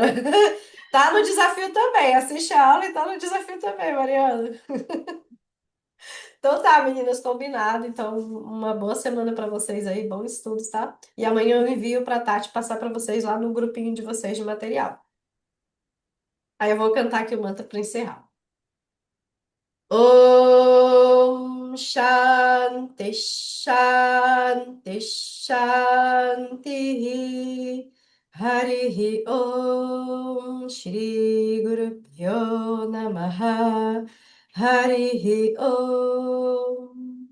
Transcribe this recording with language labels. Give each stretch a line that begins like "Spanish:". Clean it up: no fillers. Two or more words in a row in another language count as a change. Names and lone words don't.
Portuguese: Tá no desafio também, assiste a aula e tá no desafio também, Mariana. Então tá, meninas, combinado. Então, uma boa semana para vocês aí, bons estudos, tá? E amanhã eu envio pra Tati passar para vocês lá no grupinho de vocês de material. Aí eu vou cantar aqui o mantra para encerrar.
Sanskrit: ॐ शान्ति शान्ति शान्ति हरिः ॐ श्री गुरु प्यो नमः हरिः ॐ.